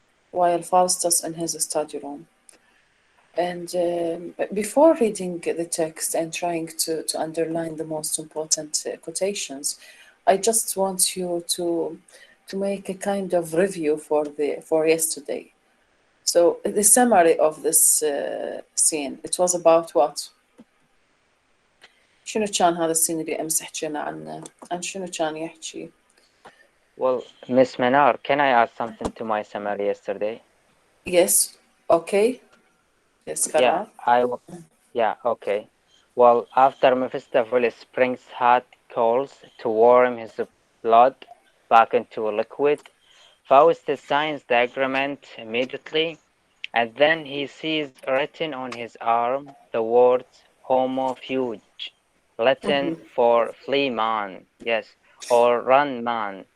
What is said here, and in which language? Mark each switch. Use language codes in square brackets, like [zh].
[en] While Faustus in his study room. And before reading the text and trying to underline the most important quotations, I just want you to make a kind of review for yesterday. So the summary of this scene, it was about what؟ [ar] شنو كان هذا السين اللي أمس حكينا عنه؟ عن شنو كان يحكي؟ [en] Well, Miss Minar, can I add something to my summary yesterday? Yes, okay. Yes, Yeah, [ar] قرار. [en] okay. Well, after Mephistopheles brings hot coals to warm his blood back into a liquid, Faustus signs the agreement immediately, and then he sees written on his arm the words Homo Fuge, Latin for flee man, yes, or run man.